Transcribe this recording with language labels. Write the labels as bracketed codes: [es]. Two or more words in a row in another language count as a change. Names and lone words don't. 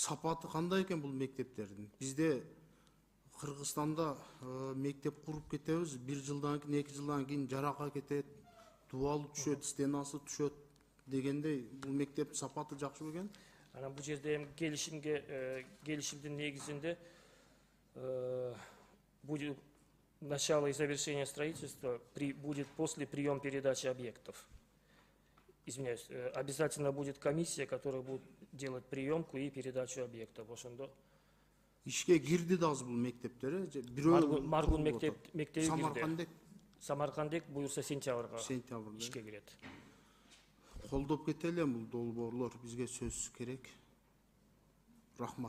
[ky] Сапаты кандай экен бул мектептердин? Бизде Кыргызстанда мектеп куруп кетебиз, 1 жылдан кийин, 2 жылдан кийин жарака кетет, дубалы түшөт, стенасы түшөт дегендей, бул мектептин сапаты жакшы бекен? Анан бул жерде келишимдин негизинде [ru] будет начало и завершение строительства будет после приема передачи объектов. Извиняюсь, обязательно будет комиссия, которая будет делать приемку и передачу объектов. [ky] Ошондо ишке кирди да бул мектептер, Маргун мектеби кирди. Самаркандек буюрса сентябрга ишке кирет. Колдоп кетели бул долбоорлор, бизге сөз керек. Рахмат.